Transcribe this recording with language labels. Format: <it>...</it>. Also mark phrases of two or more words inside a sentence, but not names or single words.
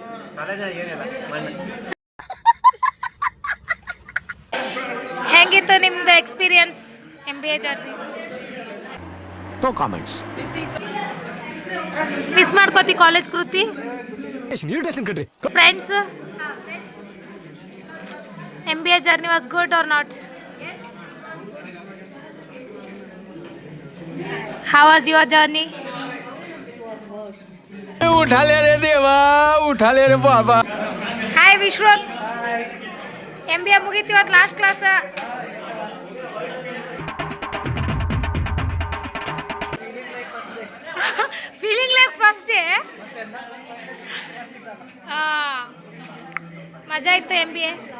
<kn>ಹೆಂಗಿತ್ತು ನಿಮ್ದು</kn> <en>experience MBA journey? No comments.</en> <kn>ಮಿಸ್ ಮಾಡ್ಕೋತಿ ಕಾಲೇಜ್ ಕೃತಿ? ಫ್ರೆಂಡ್ಸ್?</kn> <en>MBA journey was good or not? How was your journey?</en> <hi>उठा ले रे देवा, उठा ले रे बाबा.</hi> <kn>Hi Vishwat. MBA ಮುಗೀತಿ ಇವತ್ತು</kn> <en>last class. Feeling like first day.</en> <kn>ಮಜಾ ಇತ್ತು MBA.</kn>